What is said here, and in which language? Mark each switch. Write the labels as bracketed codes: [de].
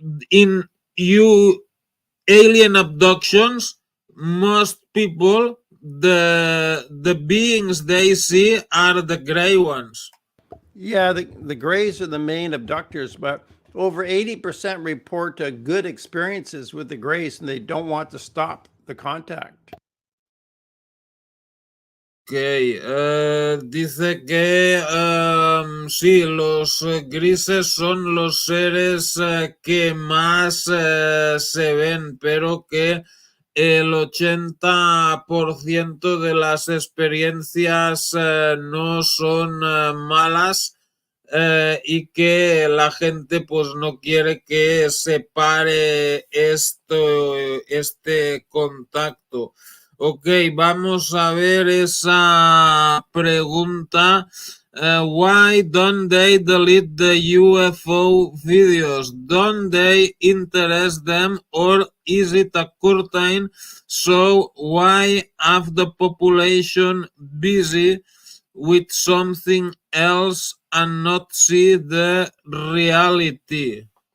[en] In alien abductions, most people, the beings they see are the gray ones. Yeah, the grays are the main abductors, but over 80% report good experiences with the grays, and they don't want to stop the contact. [es] Okay, dice que sí, los grises son los seres que más se ven, pero que el 80% de las experiencias no son malas. Y que la gente pues no quiere que se pare este contacto. Ok, vamos a ver esa pregunta. [en] Why don't they delete the UFO videos? Don't they interest them, or is it a curtain? So why have the population busy with something else and not see the reality?